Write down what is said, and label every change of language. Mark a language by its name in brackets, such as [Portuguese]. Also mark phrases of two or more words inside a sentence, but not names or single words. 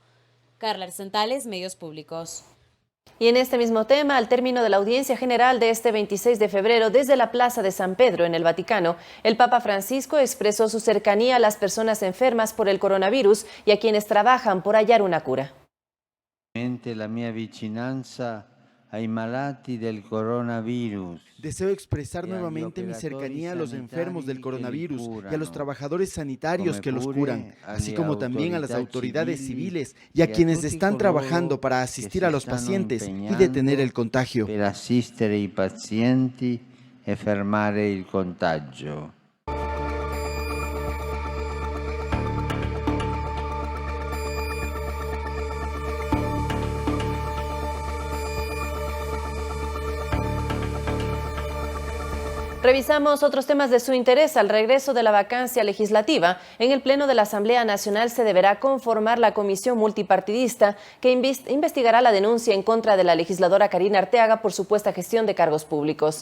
[Spanish] Carla Arzentales, Medios Públicos. Y en este mismo tema, al término de la audiencia general de este 26 de febrero desde la Plaza de San Pedro en el Vaticano, el Papa Francisco expresó su cercanía a las personas enfermas por el coronavirus y a quienes trabajan por hallar una cura. [Italian] La mia vicinanza ai malati del coronavirus. [Spanish] Deseo expresar nuevamente mi cercanía a los enfermos del coronavirus y a los trabajadores sanitarios que los curan, así como también a las autoridades civiles y a quienes están trabajando para asistir a los pacientes y detener el contagio. [Italian] Per assistere i pazienti e fermare il contagio. [Spanish] Revisamos otros temas de su interés. Al regreso de la vacancia legislativa, en el Pleno de la Asamblea Nacional se deberá conformar la comisión multipartidista que investigará la denuncia en contra de la legisladora Karina Arteaga por supuesta gestión de cargos públicos.